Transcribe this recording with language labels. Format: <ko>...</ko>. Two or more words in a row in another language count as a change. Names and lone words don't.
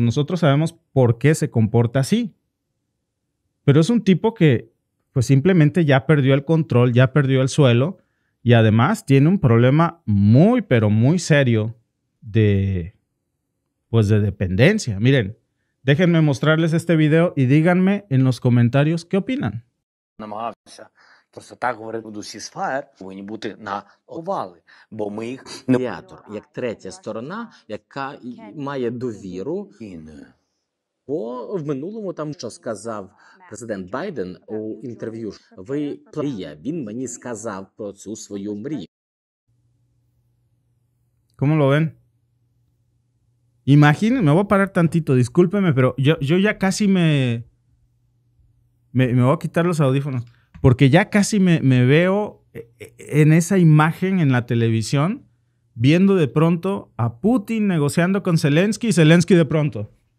<es>Nosotros sabemos por qué se comporta así. Pero es un tipo que pues simplemente ya perdió el control, ya perdió el suelo y además tiene un problema muy, pero muy serio de dependencia. Miren, déjenme mostrarles este video y díganme en los comentarios qué opinan.</es> <uk>Просто так говорити усі сфери повинні бути на овали, бо ми їх медіатор, як третя сторона, яка має довіру. Бо в минулому там, що сказав президент Байден у інтерв'ю, він мені сказав про цю свою мрію.</uk> <es>¿Cómo lo ven? Imaginen, me voy a parar tantito, discúlpeme, pero yo ya casi me voy a quitar los audífonos. Porque ya casi me veo en esa imagen en la televisión, viendo de pronto a Putin negociando con Zelensky y Zelensky de pronto.</es>